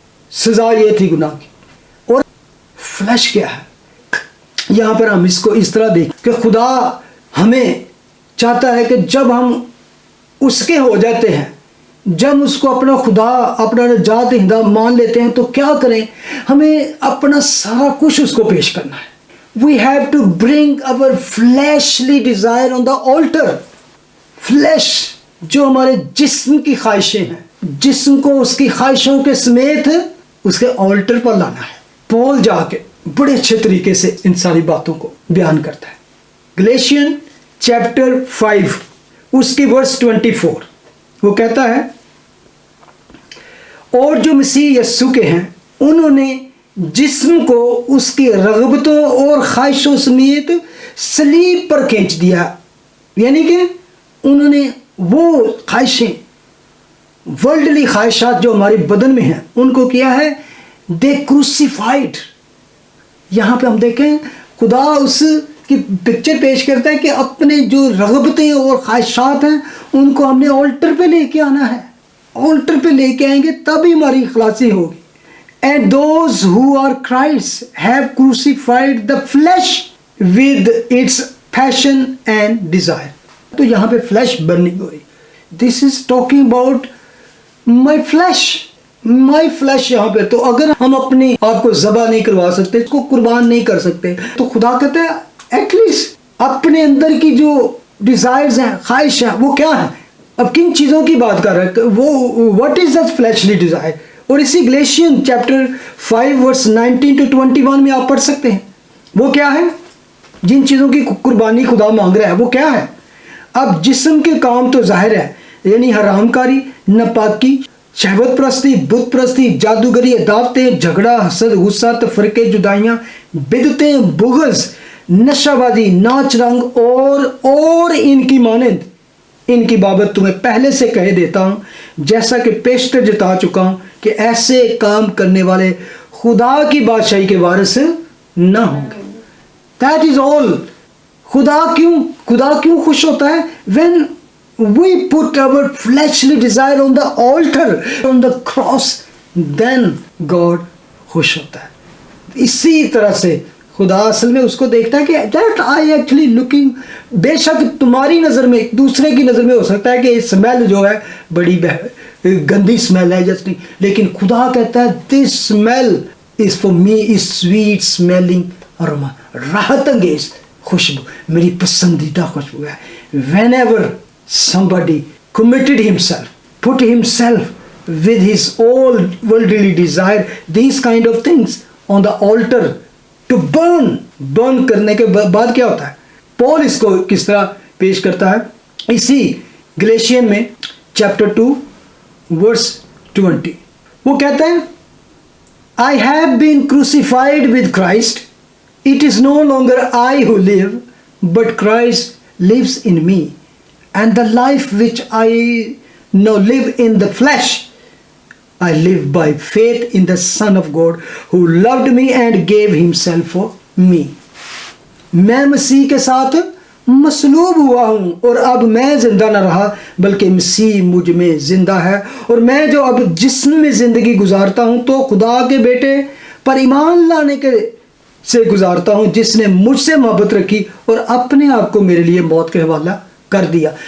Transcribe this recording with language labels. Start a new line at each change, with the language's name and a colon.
Urdu: سزا یہ تھی گناہ کی. اور فلیش کیا ہے؟ یہاں پر ہم اس کو اس طرح دیکھیں کہ خدا ہمیں چاہتا ہے کہ جب ہم اس کے ہو جاتے ہیں، جب اس کو اپنا خدا، اپنا نجات دہندہ مان لیتے ہیں تو کیا کریں؟ ہمیں اپنا سارا کچھ اس کو پیش کرنا ہے.
English: We have to bring our fleshly desire on the altar.
Urdu: Flesh جو ہمارے جسم کی خواہشیں ہیں، جسم کو اس کی خواہشوں کے سمیت اس کے آلٹر پر لانا ہے. پول جا کے بڑے اچھے طریقے سے ان ساری باتوں کو بیان کرتا ہے. گلیشین چیپٹر 5 اس کی ورس 24 وہ کہتا ہے اور جو مسیح یسوع کے ہیں انہوں نے جسم کو اس کی رغبتوں اور خواہشوں سمیت صلیب پر کھینچ دیا. یعنی کہ انہوں نے وہ خواہشیں، ورلڈلی خواہشات جو ہمارے بدن میں ہیں، ان کو کیا ہے دے کروسیفائڈ. یہاں پہ ہم دیکھیں خدا اس کی پکچر پیش کرتا ہے کہ اپنے جو رغبتیں اور خواہشات ہیں ان کو ہم نے آلٹر پہ لے کے آنا ہے. آلٹر پہ لے کے آئیں گے تبھی ہماری خلاصی ہوگی.
English: And those who are Christ have crucified the flesh with its passion and desire.
Urdu: تو یہاں پہ
English: flesh burning
Urdu: ہو رہی.
English: This is talking about my flesh.
Urdu: My flash یہاں پہ. تو اگر ہم اپنی آپ کو ذبح نہیں کروا سکتے, اس کو قربان نہیں کر سکتے, تو خدا کہتے ہیں ایٹ لیسٹ اپنے اندر کی جو ڈیزائرز ہیں, خواہش ہیں, وہ کیا ہیں. اب کن چیزوں کی بات کر رہا ہے وہ,
English: What is that fleshly desire.
Urdu: اور اسی گلیشین چیپٹر 5 ورس 19 to 21 میں آپ پڑھ سکتے ہیں وہ کیا ہے, جن چیزوں کی قربانی خدا مانگ رہا ہے وہ کیا ہے. اب جسم کے کام تو ظاہر ہے, یعنی حرام کاری, ناپاکی, شہوت پرستی, بت پرستی, جادوگری, عداوتیں, جھگڑا, حسد, غصہ, تفرقے, جدائیاں, بدعتیں, بغض, نشہ بازی, ناچ رنگ اور ان کی مانند. ان کی بابت تمہیں پہلے سے کہہ دیتا ہوں, جیسا کہ پیشتر جتا چکا ہوں, کہ ایسے کام کرنے والے خدا کی بادشاہی کے وارث نہ ہوں گے.
English: That is all.
Urdu: خدا کیوں خوش ہوتا ہے؟
English: when we put our fleshly desire on the altar, on the cross, then God
Urdu: خوش ہوتا ہے. اسی طرح سے خدا اصل میں اس کو دیکھتا ہے کہ
English: that I actually looking,
Urdu: بے شک تمہاری نظر میں, دوسرے کی نظر میں ہو سکتا ہے کہ اسمیل جو ہے بڑی گندی اسمیل ہے جس نہیں, لیکن خدا کہتا ہے
English: this smell is for me is sweet smelling aroma,
Urdu: راحت انگیز خوشبو, میری پسندیدہ خوشبو ہے.
English: whenever somebody committed himself, put himself with his all worldly desire, these kind of things on the altar to burn
Urdu: کرنے کے بعد کیا ہوتا ہے. پول اس کو کس طرح پیش کرتا ہے اسی گلیشین میں چیپٹر 2 ورس 20. وہ کہتا ہے
English: I have been crucified with Christ. It is no longer I who live, but Christ lives in me. And the life which I now live in the flesh, I live by faith in the Son of God who loved me and gave himself for me.
Urdu: میں مسیح کے ساتھ مصلوب ہوا ہوں, اور اب میں زندہ نہ رہا بلکہ مسیح مجھ میں زندہ ہے. اور میں جو اب جسم میں زندگی گزارتا ہوں تو خدا کے بیٹے پر ایمان لانے کے سے گزارتا ہوں, جس نے مجھ سے محبت رکھی اور اپنے آپ کو میرے لیے موت کے حوالہ کر دیا.